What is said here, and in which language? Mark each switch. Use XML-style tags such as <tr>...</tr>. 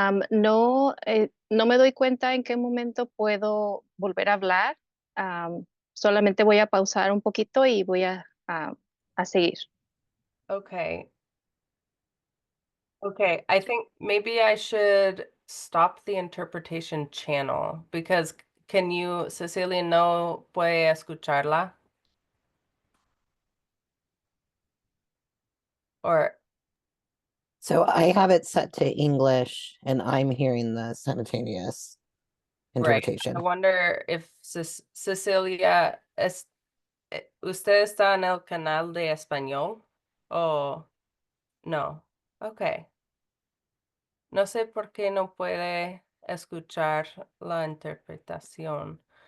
<es>No, no me doy cuenta en qué momento puedo volver a hablar. Solamente voy a pausar un poquito y voy a seguir.</es> <en>Okay. Okay, I think maybe I should stop the interpretation channel because can you, Cecilia,</en> <es>no puede escucharla?</es> <en>Or So I have it set to English and I'm hearing the simultaneous right. interpretation. I wonder if</en> <es>Cecilia, ¿usted está en el canal de español? Oh, no. Okay. No sé por qué no puede escuchar la interpretación.</es>